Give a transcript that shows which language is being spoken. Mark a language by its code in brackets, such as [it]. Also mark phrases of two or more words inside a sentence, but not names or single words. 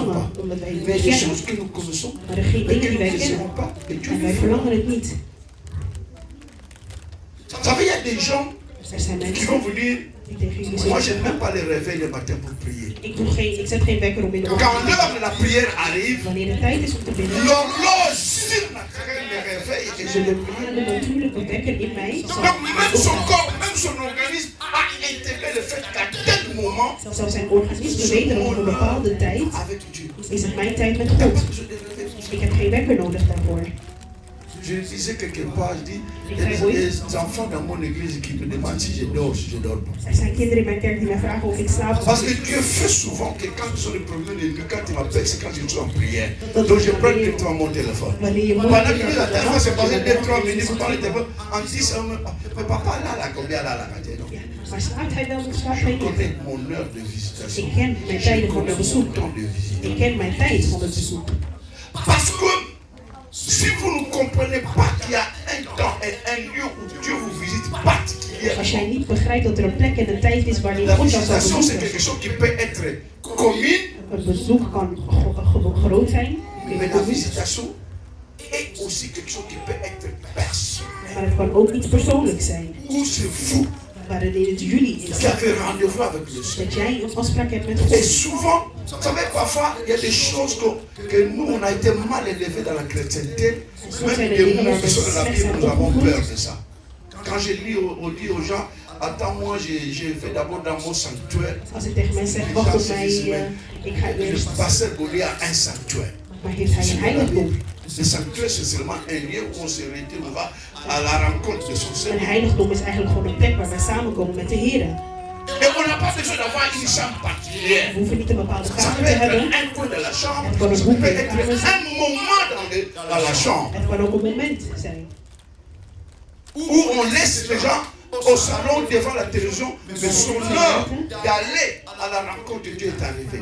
[nl] verlangen, [fr] pas. [nl] omdat wij het [fr] Mais [nl] niet [fr] des [nl] kennen. [fr] choses que nous connaissons, [nl] Maar er zijn [fr] mais [nl] dingen [fr] que [nl] die [fr] nous [nl] wij [fr] ne désirons [nl] kennen. [fr] pas. Et Dieu [nl] En [fr] les [nl] wij [fr] fait. [nl] verlangen het niet. [fr] Vous savez, il y a des gens [nl] Er zijn [fr] qui vont [nl] mensen [fr] vous dire, [nl] die tegen jullie [fr] moi je [nl] zeggen, [fr] n'aime même pas les réveils le matin pour prier. [nl] ik zet geen wekker om in de [fr] Quand [nl] ochtend te [fr] l'heure [nl] bidden. [fr] de la prière arrive, [nl] Wanneer de tijd is om te bidden, [fr] l'horloge surnaturelle me réveille et je le prie. [nl] de natuurlijke wekker in mij zal [fr] Donc même son [nl] opstaan. [fr] corps, même son organisme a intégré le fait qu'à tel moment, [nl] Zelfs zijn organisme weet dat op een bepaalde tijd [fr] avec Dieu, [nl] is het mijn tijd met [fr] il n'y a [nl] God. [fr] pas besoin de réveil pour ça. [nl] Ik heb geen wekker nodig daarvoor. [fr] Je disais quelque part, je dis, il y a des enfants dans mon église qui me demandent si je dors, si je dors pas. [nl] Er zijn kinderen in mijn kerk die mij vragen of ik slaap. [fr] Parce que Dieu fait souvent que quand ils ont des problèmes de nuit, quand ils m'appellent, c'est quand je suis en prière. Donc je prends directement mon téléphone. [nl] Wanneer je [fr] Pendant que [nl] moeilijk [fr] la [nl] hebt, [fr] dernière fois, c'est passé 2-3 minutes [nl] dan [fr] pour parler de téléphone. En 10, mais papa, là, combien là, non. [nl] maar slaapt hij wel of slaapt [fr] Je [nl] hij niet? [fr] connais mon heure de visitation. [nl] Ik ken mijn [fr] Je [nl] tijden van [fr] connais [nl] het [fr] mon [nl] bezoek. [fr] temps de visite. [nl] Ik ken mijn tijd van het bezoek. [fr] Parce que si vous ne comprenez pas qu'il y a un temps et un lieu où Dieu vous visite particulièrement, [nl] Als jij niet begrijpt dat er een plek en een tijd is wanneer [fr] la [nl] God jou zal [fr] visitation c'est [nl] bezoeken. [fr] quelque chose qui peut être commune, [nl] Een bezoek kan groot zijn, [fr] mais la visitation est aussi quelque chose qui peut être personnel. [nl] maar het kan ook iets persoonlijks zijn. [fr] Où c'est vous [nl] Waarin het jullie is. [fr] qui avez rendez-vous avec le Seigneur. [nl] Dat jij een afspraak hebt met [fr] Et [nl] God. [fr] souvent, vous savez, parfois, il y a des choses que nous, on a été mal élevés dans la chrétienté. Même des mots qui sont dans la Bible, nous avons peur de ça. Quand je dis aux gens, attends-moi, je vais d'abord dans mon sanctuaire. [nl] Als ik tegen mensen zeg, wacht op mij, ik ga eerst. [fr] Le pasteur Gaulier a un sanctuaire. [nl] Maar heeft hij een heiligdom? [fr] Le sanctuaire, c'est seulement un lieu où on se retrouve, on va à la rencontre de son [nl] Een [fr] Seigneur. [nl] heiligdom is eigenlijk gewoon een plek waar wij samenkomen met de Heer. [fr] Et on n'a pas besoin d'avoir une chambre particulière. [nl] We hoeven niet een bepaalde [fr] Ça [nl] kamer [fr] peut [nl] te [fr] être [nl] hebben. [fr] un coin de la chambre, ça peut être un moment dans la chambre. [nl] Het kan ook een moment zijn. [fr] Où on laisse les gens au salon devant la télévision, mais son heure d'aller à la rencontre de Dieu est arrivée.